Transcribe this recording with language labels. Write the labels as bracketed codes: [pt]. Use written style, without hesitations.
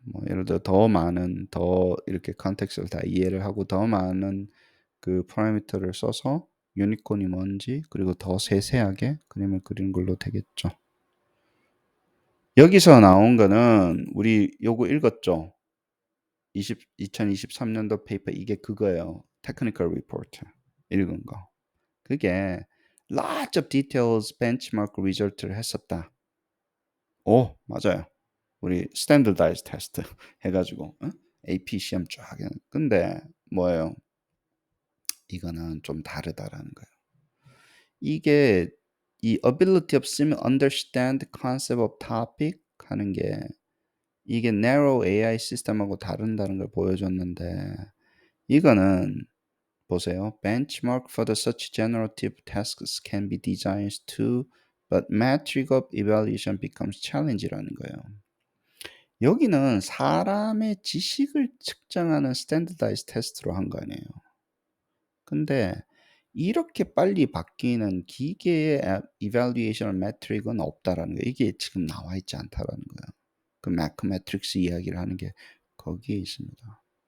[ko] 뭐 예를 들어 더 이렇게 컨텍스트를 다 이해를 하고 더 많은 그 파라미터를 써서 유니콘이 뭔지 그리고 더 세세하게 그림을 그리는 걸로 되겠죠. 여기서 나온 거는 우리 요거 읽었죠? 2023년도 페이퍼 이게 그거예요. 테크니컬 리포트 읽은 거. 그게 [en] lots of details benchmark result를 [ko] 했었다. 오, 맞아요. 우리 스탠더다이즈 테스트 해가지고 AP 시험 쫙. 근데 뭐예요? 이거는 좀 다르다라는 거예요. 이게 이 [en] ability of sim understand concept of topic [ko] 하는 게 이게 [en] narrow AI [ko] 시스템하고 다른다는 걸 보여줬는데 이거는 보세요. [en] Benchmark for the such generative tasks can be designed too, but metric of evaluation becomes challenge [ko] 라는 거예요. 여기는 사람의 지식을 측정하는 스탠더다이즈 테스트로 한 거 아니에요. 근데 이렇게 빨리 바뀌는 기계의 evaluation metric은 없다라는 거예요. 이게 지금 나와 있지 않다라는 거예요. 그 mathematics 이야기를 하는 게 거기에 있습니다.